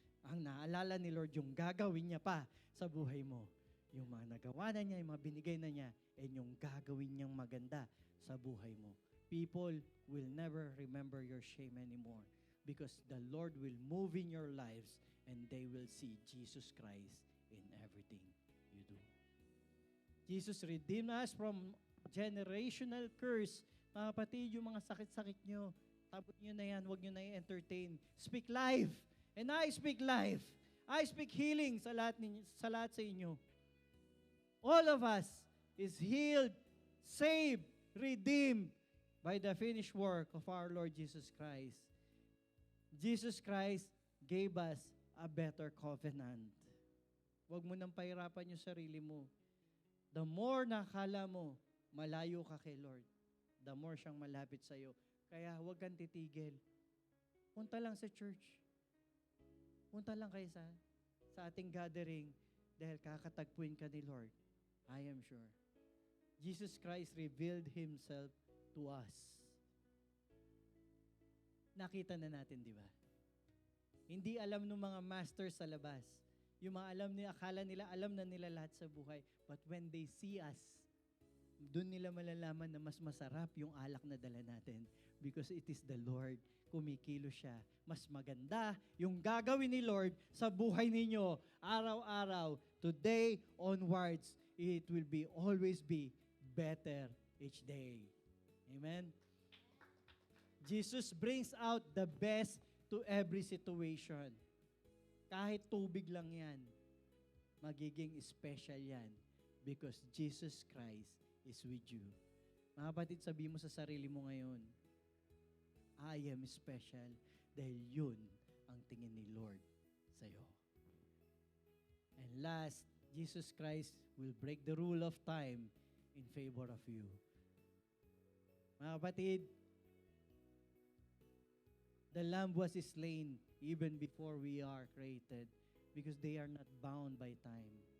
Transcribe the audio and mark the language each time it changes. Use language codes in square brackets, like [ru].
[tl] Ang naaalala ni Lord yung gagawin niya pa sa buhay mo. Yung mga nagawa na niya, yung mga binigay na niya, and yung gagawin niyang maganda sa buhay mo. [en] People will never remember your shame anymore because the Lord will move in your lives and they will see Jesus Christ in everything you do. Jesus redeemed us from generational curse. [tl] Mga kapatid, yung mga sakit-sakit nyo, tabot nyo na yan, huwag nyo na i-entertain. [en] Speak life. And I speak life. I speak healing [tl] sa lahat sa inyo. [en] All of us is healed, saved, redeemed by the finished work of our Lord Jesus Christ. Jesus Christ gave us a better covenant. [tl] Huwag mo nang pahirapan yung sarili mo. The more nakala mo, malayo ka kay Lord, the more siyang malapit sa iyo. Kaya huwag kang titigil. Punta lang sa church. Punta lang kayo sa ating gathering dahil kakatagpuin ka ni Lord. [en] I am sure. Jesus Christ revealed Himself to us. [tl] Nakita na natin, di ba? Hindi alam ng mga masters sa labas. Yung mga akala nila, alam na nila lahat sa buhay. [en] But when they see us, doon nila malalaman na mas masarap yung alak na dala natin because it is the Lord. [tl] Kumikilo siya. Mas maganda yung gagawin ni Lord sa buhay ninyo araw-araw. [en] Today onwards, it will always be better each day. Amen? Jesus brings out the best to every situation. [tl] Kahit tubig lang yan, magiging special yan [en] because Jesus Christ is with you. [tl] Mga kapatid, sabihin mo sa sarili mo ngayon, [en] I am special [tl] dahil yun ang tingin ni Lord sa'yo. [en] And last, Jesus Christ will break the rule of time in favor of you. [tl] Mga kapatid, [en] the Lamb was slain even before we are created because they are not bound by time.